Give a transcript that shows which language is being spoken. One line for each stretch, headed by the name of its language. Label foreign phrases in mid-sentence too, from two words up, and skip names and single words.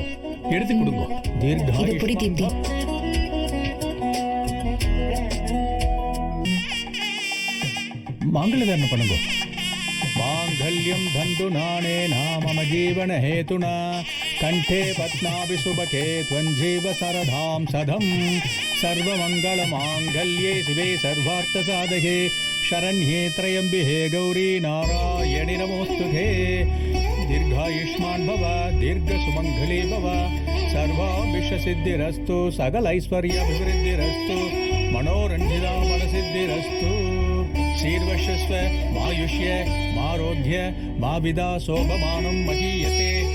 Tamil: எடுத்து கொடுங்க. தீர்காயுஷ்மான். மாங்கல்யம் பண்ணுங்க.
Sanskrit: माङ्गल्यं तन्तु नानेन मम जीवन हेतुना कण्ठे बध्नामि सुभगे त्वं जीव शरदां शतं सर्वमङ्गल माङ्गल्ये शिवे सर्वार्थ साधके शरण्ये त्र्यंबिके गौरी नारायणि नमोस्तुते दीर्घायुष्मान भव दीर्घ सुमंगली भव सर्वाभिष्टसिद्धिरस्तु सकल ऐश्वर्याभिवृद्धिरस्तु मनोरंजिता मनसिद्धिरस्तु शीर्वशस्व मायुष्य मारोग्य माविदा शोभमानं महीयते